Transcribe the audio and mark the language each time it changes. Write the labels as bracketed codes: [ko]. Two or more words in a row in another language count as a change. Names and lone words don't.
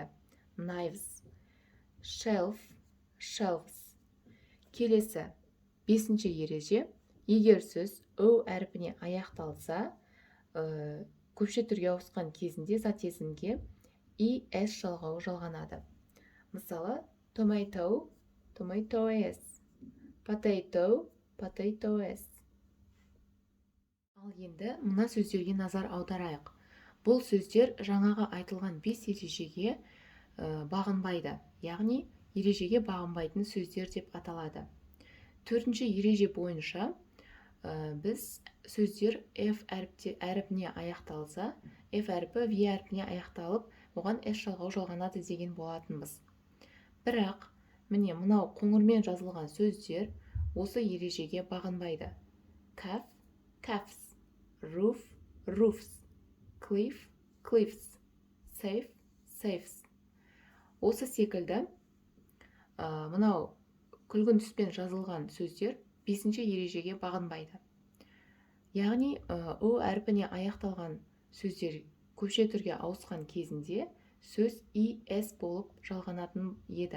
[en] Knives. Shelf, shelves. [kk] Келесі бесінші ереже, егер сөз o әрпіне аяқталса, көпше түрге ауысқан кезінде зат есімге s жалғауы жалғанады. Мысалы, [en] tomato, tomatoes, potato, potatoes. [kk] Ал енді мына сөздерге назар аударайық. Бұл сөздер жаңаға айтылған 5 ережеге бағынбайды, яғни ережеге бағынбайтын сөздер деп аталады. Төртінші ереже бойынша біз сөздер f әріпіне аяқталса, f әріпі v әріпіне аяқталып, оған s жалғау жалғанады деген болатынбыз. Бірақ, міне мынау қоңырмен жазылған сөздер осы ережеге бағынбайды. [en] Calf, calves, roof, roofs, cliff, cliffs, safe, safes. [kk] Осы секілді мынау күлгін түспен жазылған сөздер 5-ші ережеге бағынбайды. Яғни o әрпіне аяқталған сөздер көпше түрге ауысқан кезінде сөз s болып жалғанатын еді.